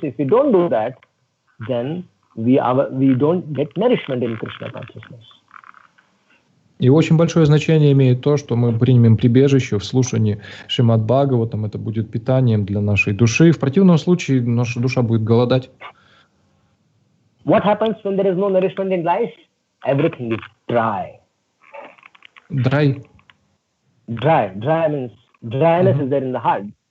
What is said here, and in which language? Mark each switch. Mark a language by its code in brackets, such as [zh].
[en] If we don't do that, then we don't get nourishment in Krishna consciousness. [ru] И очень большое значение имеет то, что мы примем прибежище в слушании Шримад-Бхагаватам. Это будет питанием для нашей души. В противном случае наша душа будет голодать. [en] What happens when there is no nourishment in life? Everything is dry. Dry means dryness is there in the heart.